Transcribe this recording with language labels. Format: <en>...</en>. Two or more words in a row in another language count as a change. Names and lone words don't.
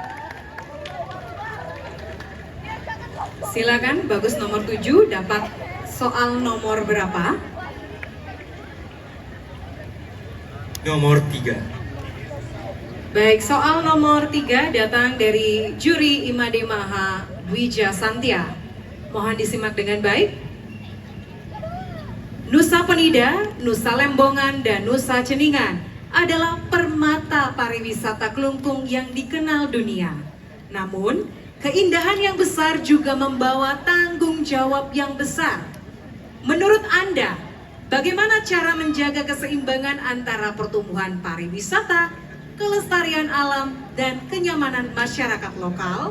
<id>Silakan Bagus nomor 7 dapat soal nomor berapa? Nomor 3. Baik, soal nomor 3 datang dari juri Imade Maha Dwija Santia. Mohon disimak dengan baik. Nusa Penida, Nusa Lembongan, dan Nusa Ceningan adalah permata pariwisata Klungkung yang dikenal dunia. Namun, keindahan yang besar juga membawa tanggung jawab yang besar. Menurut Anda, bagaimana cara menjaga keseimbangan antara pertumbuhan pariwisata, kelestarian alam, dan kenyamanan masyarakat lokal?</id>